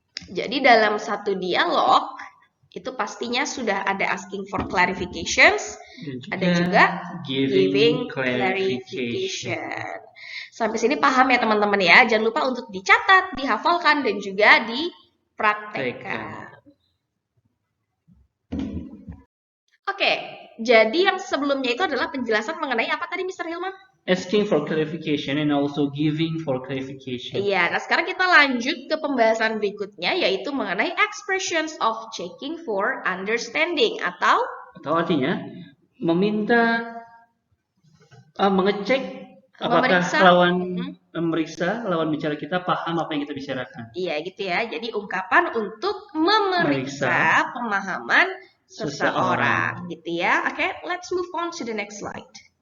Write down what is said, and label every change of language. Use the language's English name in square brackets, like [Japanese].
[Indonesian] Jadi dalam satu dialog itu pastinya sudah ada asking for clarifications, ada juga giving clarification. Sampai sini paham ya teman-teman ya. Jangan lupa untuk dicatat, dihafalkan, dan juga dipraktekkan. Oke, jadi yang sebelumnya itu adalah penjelasan mengenai apa tadi Mr. Hilman? [English] Asking for clarification and also giving for clarification. [Indonesian] Iya, nah sekarang kita lanjut ke pembahasan berikutnya, yaitu mengenai expressions of checking for understanding, atau artinya meminta mengecek apakah memeriksa lawan bicara kita paham apa yang kita bicarakan. Iya gitu ya. Jadi ungkapan untuk memeriksa pemahaman seseorang gitu ya. [English] Oke, let's move on to the next slide.